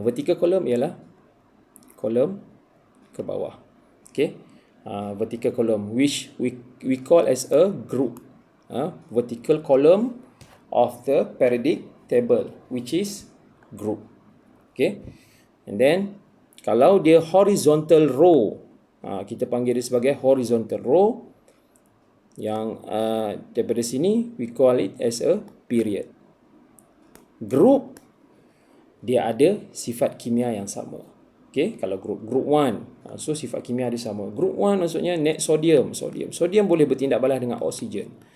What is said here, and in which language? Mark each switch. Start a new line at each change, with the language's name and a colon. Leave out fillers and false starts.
Malay: Vertical column ialah kolom ke bawah.
English: Okay, vertical column which we call as a group. Vertical column of the periodic table which is group.
Malay: Okay, and then kalau dia horizontal row, kita panggil dia sebagai horizontal row. Yang daripada sini
English: we call it as a period.
Malay: Group dia ada sifat kimia yang sama. Okay, kalau group 1, so sifat kimia dia sama. Group 1 maksudnya net sodium. Sodium boleh bertindak balas dengan oksigen.